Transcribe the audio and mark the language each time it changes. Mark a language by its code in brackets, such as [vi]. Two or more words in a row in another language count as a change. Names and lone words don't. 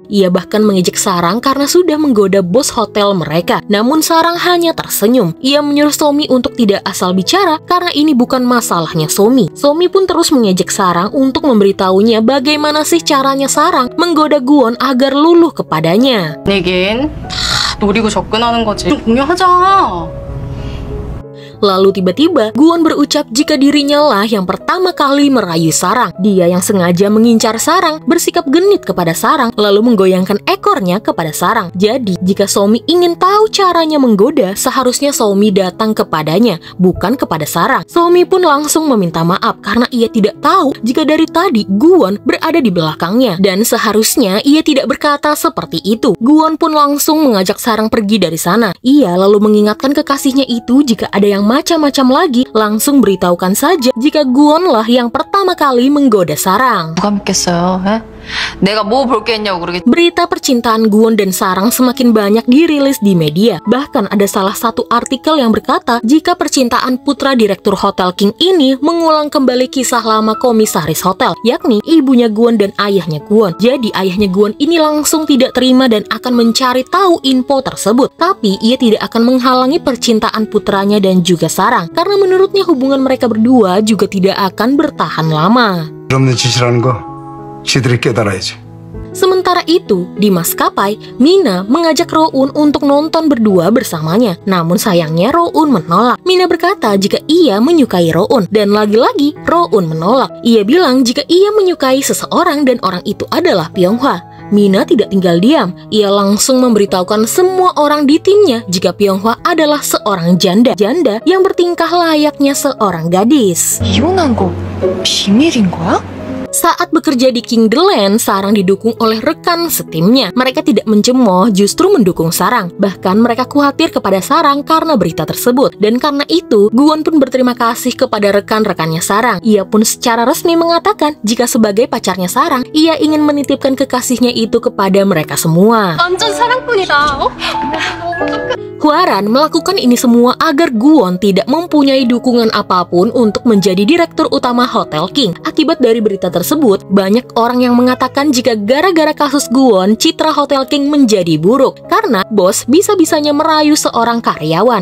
[id] Ia bahkan mengejek Sarang karena sudah menggoda bos hotel mereka. Namun Sarang hanya tersenyum. Ia menyuruh Somi untuk tidak asal bicara karena ini bukan masalahnya Somi. Somi pun terus mengejek Sarang untuk memberitahunya bagaimana sih caranya Sarang menggoda Guwon agar luluh kepadanya. [ko] 내겐 노리고 접근하는 거지. 좀 공유하자. [id] Lalu tiba-tiba Guwon berucap jika dirinya lah yang pertama kali merayu Sarang. Dia yang sengaja mengincar Sarang, bersikap genit kepada Sarang, lalu menggoyangkan ekornya kepada Sarang. Jadi jika Somi ingin tahu caranya menggoda, seharusnya Somi datang kepadanya, bukan kepada Sarang. Somi pun langsung meminta maaf karena ia tidak tahu jika dari tadi Guwon berada di belakangnya, dan seharusnya ia tidak berkata seperti itu. Guwon pun langsung mengajak Sarang pergi dari sana. Ia lalu mengingatkan kekasihnya itu jika ada yang macam-macam lagi, langsung beritahukan saja jika Guwon lah yang pertama kali menggoda Sarang. [ko] 누가 믿겠어요? 에? 내가 뭐 볼 게 있냐고 그러겠지. [id] Berita percintaan Guwon dan Sarang semakin banyak dirilis di media. Bahkan ada salah satu artikel yang berkata jika percintaan putra direktur Hotel King ini mengulang kembali kisah lama komisaris hotel, yakni ibunya Guwon dan ayahnya Guwon. Jadi ayahnya Guwon ini langsung tidak terima dan akan mencari tahu info tersebut. Tapi ia tidak akan menghalangi percintaan putranya dan juga Sarang, karena menurutnya hubungan mereka berdua juga tidak akan bertahan lama. [ko] 없는 짓이라는 거 지들이 깨달아야지. [id] Sementara itu, di maskapai, Mina mengajak Roun untuk nonton berdua bersamanya. Namun sayangnya Roun menolak. Mina berkata jika ia menyukai Roun, dan lagi-lagi Roun menolak. Ia bilang jika ia menyukai seseorang dan orang itu adalah Pyonghwa. Mina tidak tinggal diam. Ia langsung memberitahukan semua orang di timnya jika Pyonghwa adalah seorang janda yang bertingkah layaknya seorang gadis. [ko] 이혼한 거 비밀인 거야? [id] Saat bekerja di King the Land, Sarang didukung oleh rekan setimnya. Mereka tidak mencemooh, justru mendukung Sarang. Bahkan mereka khawatir kepada Sarang karena berita tersebut. Dan karena itu, Gwon pun berterima kasih kepada rekan-rekannya Sarang. Ia pun secara resmi mengatakan jika sebagai pacarnya Sarang, ia ingin menitipkan kekasihnya itu kepada mereka semua. [ko] 완전 사랑꾼이다. [id] Hwaran melakukan ini semua agar Gwon tidak mempunyai dukungan apapun untuk menjadi direktur utama Hotel King. Akibat dari berita tersebut, banyak orang yang mengatakan jika gara-gara kasus Gwon, citra Hotel King menjadi buruk karena bos bisa-bisanya merayu seorang karyawan.